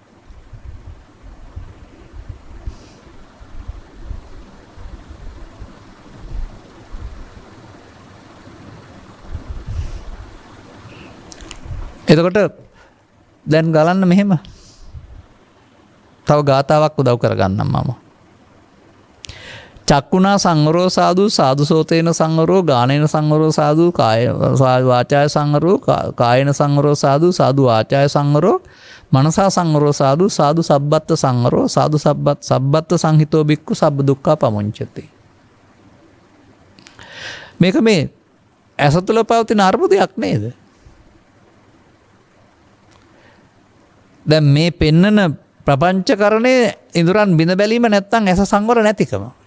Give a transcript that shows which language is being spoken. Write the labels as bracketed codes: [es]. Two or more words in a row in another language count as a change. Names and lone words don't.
[si] එතකොට දැන් ගලන්න මෙහෙම තව ගාතාවක් උදව් කරගන්නම් මම. [pi] චක්කුණා සංවරෝ සාදු සාදු සෝතේන සංවරෝ ගානේන සංවරෝ සාදු කාය වාචාය සංවරෝ කායන සංවරෝ සාදු සාදු වාචාය සංවරෝ මනසා සංවරෝ සාදු සාදු සබ්බත්ත සංවරෝ සාදු සබ්බත්ත සංහිතෝ බික්කු සබ්බ දුක්ඛා පමුංචති. [si] මේක මේ ඇස තුළ පවතින අර්බුදයක් නේද? දැන් මේ පෙන්නන ප්‍රපංචකරණය ඉඳුරන් බිඳ බැලීම නැත්තම් ඇස සංවර නැතිකම.